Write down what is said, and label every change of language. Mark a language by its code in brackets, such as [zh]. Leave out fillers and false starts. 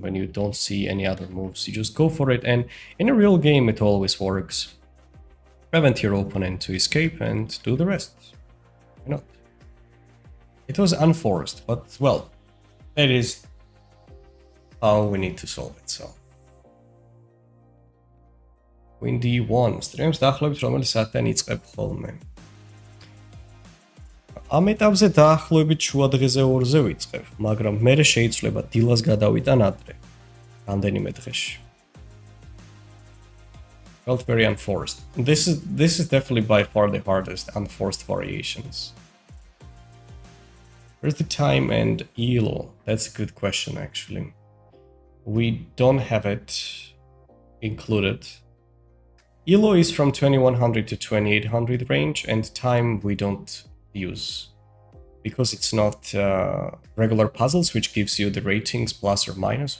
[en] When you don't see any other moves, you just go for it, and in a real game it always works. Prevent your opponent to escape and do the rest. Why not? It was unforced, but well, that is how we need to solve it, so. Queen d1. [ka] Stremს დაახლოებით რომელიც საათთან იწყებ ხოლმე. ამ ეტაპზე დაახლოებით შუა დღეზე 2-ზე ვიწყებ, მაგრამ მერე შეიძლება დილას გადავიტან ადრე. რამდენიმე დღეში. [en] Felt very unforced. This is definitely by far the hardest unforced variations. Where's the time and Elo? That's a good question actually. We don't have it included. Elo is from 2100 to 2800 range, and time we don't use because it's not regular puzzles which gives you the ratings plus or minus.